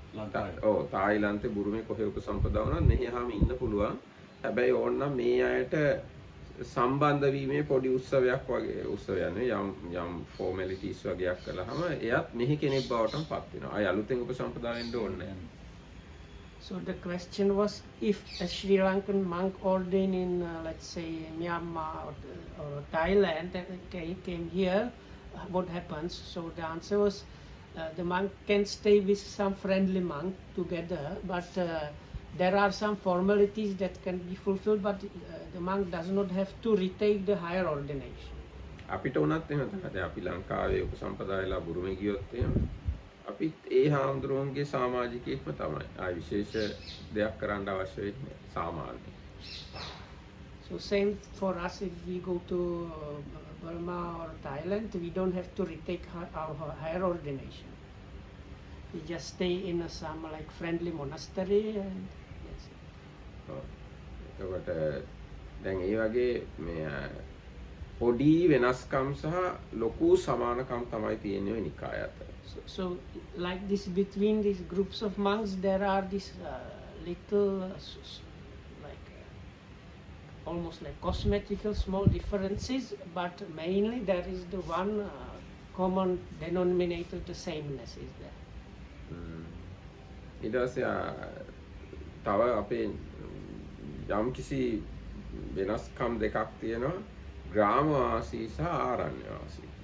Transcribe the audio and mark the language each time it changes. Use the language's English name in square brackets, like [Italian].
[Sinhala] ලංකාවේ තායිලන්තේ බුරුමේ කොහේ උපසම්පදා වුණත් මෙහි ආවම ඉන්න පුළුවන්. හැබැයි ඕනනම් මේ අයට සම්බන්ධ වීමේ පොඩි උත්සවයක් වගේ උත්සවයක් නෙවෙයි යම් ෆෝමැලිටිස් වගේක් කළාම එයත් මෙහි කෙනෙක් බවටම පත් වෙනවා. ආය අලුතෙන් උපසම්පදා වෙන්න ඕනේ නැහැ. [English] So the question was, if a Sri Lankan monk ordained in, let's say, Myanmar or Thailand came here, what happens? So the answer was, the monk can stay with some friendly monk together, but there are some formalities that can be fulfilled, but the monk does not have to retake the higher ordination. [Sinhala] අපිට උනත් එහෙම තමයි. දැන් අපි ලංකාවේ උපසම්පදා වෙලා බුරුමේ ගියොත් එහෙම අපිත් ඒ හාමුදුරුවන්ගේ සමාජිකයෙක්ම තමයි. ආයි විශේෂ දෙයක් කරන්න අවශ්‍ය වෙන්නේ සාමාන්‍ය. [English] So same for us, if we go to Burma or Thailand, we don't have to retake our higher ordination. We just stay in some like friendly monastery and that's it. [Sinhala] එතකොට දැන් ඒ වගේ මේ පොඩි වෙනස්කම් සහ ලොකු සමානකම් තමයි තියෙන්නේ ওই නිකාය අතර. [English] So like this, between these groups of monks, there are these little like almost like cosmetical small differences, but mainly there is the one common denominator, the sameness is there. [Sinhala] ඊට පස්සේ තව අපේ යම් කිසි වෙනස්කම් දෙකක් තියෙනවා ග්‍රාමවාසී සහ ආරණ්‍යවාසී.